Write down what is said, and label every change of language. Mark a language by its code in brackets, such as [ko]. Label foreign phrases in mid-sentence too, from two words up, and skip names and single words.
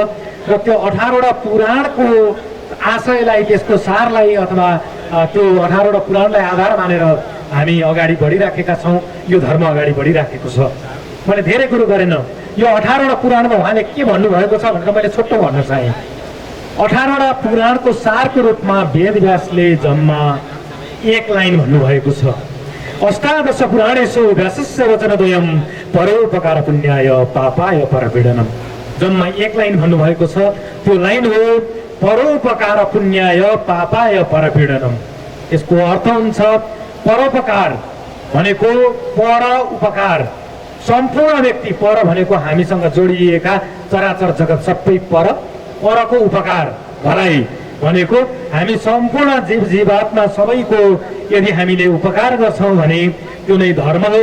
[ne] र त्यो 18वटा पुराणको आशयलाई, त्यसको सारलाई अथवा त्यो 18वटा पुराणलाई आधार मानेर हामी अगाडि बढिराखेका छौँ। यो धर्म अगाडि बढिराखेको छ। मैले धेरै कुरो गरेन। यो 18वटा पुराणमा उहाँले के भन्नुभएको छ भनेर मैले छोटो भन्न चाहेँ। 18वटा पुराणको सारको रूपमा वेदव्यासले जम्मा 1 लाइन भन्नुभएको छ। [sa] अष्टादश पुराणेषु व्यासस्य वचनद्वयं परोपकार पुण्याय पापाय परपीडनम। [ne] जम्मा 1 लाइन भन्नुभएको छ। त्यो लाइन हो [sa] परोपकार पुण्याय पापाय परपीडनम। [ne] यसको अर्थ हुन्छ परोपकार भनेको पर उपकार। सम्पूर्ण व्यक्ति, पर भनेको हामीसँग जोडिएका चराचर जगत सबै परको उपकार भलाइ भनेको हामी सम्पूर्ण जीवात्मा सबैको यदि हामीले उपकार गर्छौँ भने त्यो नै धर्म हो।